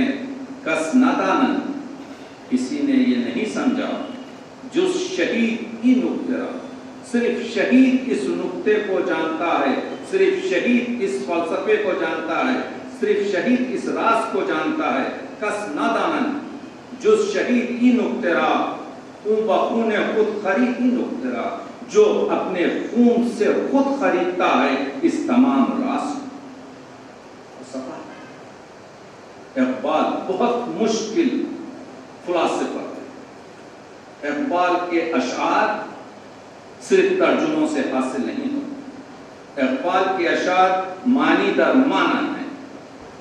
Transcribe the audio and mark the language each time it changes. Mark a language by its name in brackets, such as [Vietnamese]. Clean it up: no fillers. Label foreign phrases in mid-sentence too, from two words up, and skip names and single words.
[Persian] کس ندانن، [Urdu] کسی نے یہ نہیں سمجھا، [Persian] جز شہید ہی نقطہ، [Urdu] صرف شہید اس نقطے کو جانتا ہے، صرف شہید اس فلسفے کو جانتا ہے، صرف شہید اس راز کو جانتا ہے۔ [Persian] کس نادانن، جز شہید ہی نقطہ، اون بخون خود خرید ہی نقطہ، [Urdu] جو اپنے خون سے خود خریدتا ہے اس تمام راز کو۔ اقبال بہت مشکل فلسفہ ہے۔ اقبال کے اشعار صرف ترجموں سے حاصل نہیں ہوتے، اقبال کے اشعار [Persian] معنی در معنی [Urdu] ہیں۔